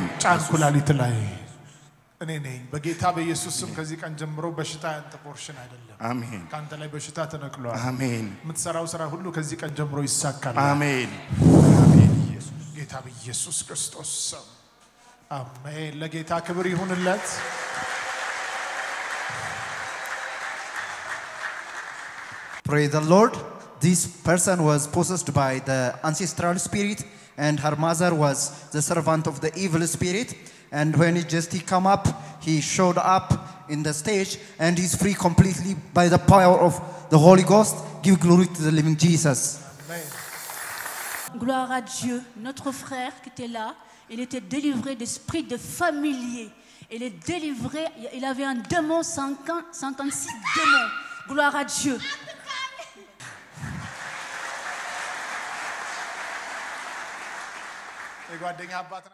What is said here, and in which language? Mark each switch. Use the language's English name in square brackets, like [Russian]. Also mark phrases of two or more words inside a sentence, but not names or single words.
[Amharic] ጫንኩላሊት ላይ እኔ ነኝ በጌታ በኢየሱስ ስም ከዚህ ቀን ጀምሮ በሽታ ያንተ ፖርሽን አይደለም አሜን ካንተ ላይ በሽታ ተነቅሏል አሜን የምትሰራው ስራ ሁሉ ከዚህ ቀን ጀምሮ ይሳካል አሜን አሜን ኢየሱስ ጌታ በኢየሱስ ክርስቶስ ስም አሜን ለጌታ ክብር ይሁንለት [English] Praise the Lord. This person was possessed by the ancestral spirit and her mother was the servant of the evil spirit. And when he come up, he showed up in the stage and he's free completely by the power of the Holy Ghost. Give glory to the living Jesus. Amen. [French] Gloire à Dieu. Notre frère qui était là, il était délivré d'esprit de familier. Il est délivré, il avait un démon, 56 démons. Gloire à Dieu. [Amharic] የጓደኛ አባት